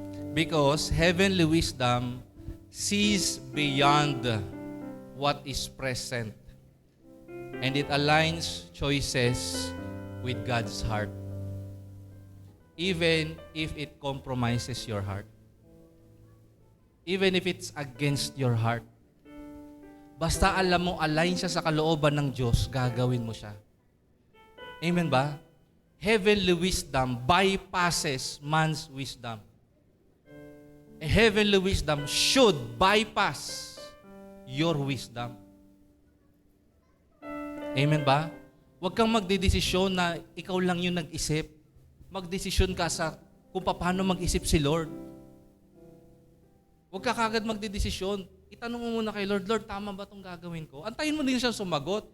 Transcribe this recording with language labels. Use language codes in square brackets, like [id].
[en] Because heavenly wisdom sees beyond what is present. And it aligns choices with God's heart. Even if it compromises your heart. Even if it's against your heart. [tl] Basta alam mo, align siya sa kalooban ng Diyos, gagawin mo siya. [en] Amen ba? Heavenly wisdom bypasses man's wisdom. A heavenly wisdom should bypass your wisdom. [tl] Amen ba? Huwag kang magdedesisyon na ikaw lang yung nag-isip. Magdesisyon ka sa kung paano mag-isip si Lord. Huwag ka kagad magdedesisyon. Itanong mo muna kay Lord, Lord, tama ba itong gagawin ko? Antayin mo din siya sumagot.